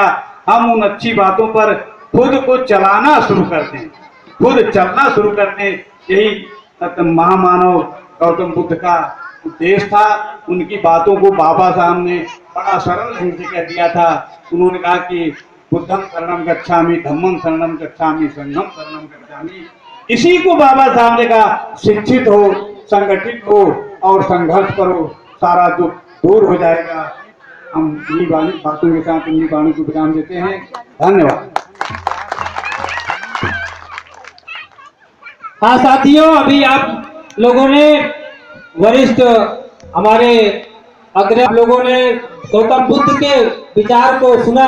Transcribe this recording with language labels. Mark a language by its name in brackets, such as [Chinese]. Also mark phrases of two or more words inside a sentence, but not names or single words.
[Hindi] हम उन अच्छी बातों पर खुद को चलाना शुरू कर दें, खुद चलना शुरू कर दें। यही महामानव गौतम बुद्ध का उद्देश्य था। उनकी बातों को बाबा साहब ने बड़ा सरल ढंग से कह दिया था। उन्होंने कहा कि [Pali] बुद्धम शरणम गच्छामि, धम्मम शरणम गच्छामि, संघम शरणम गच्छामि। [Hindi] इसी को बाबा साहब ने कहा, शिक्षित हो, संगठित हो और संघर्ष करो, सारा दुख दूर हो जाएगा। हम इन्हीं बातों के साथ इन्हीं वाणी को विराम देते हैं। धन्यवाद। हाँ साथियों, अभी आप लोगों ने वरिष्ठ हमारे अग्रणी लोगों ने गौतम बुद्ध के विचार को सुना।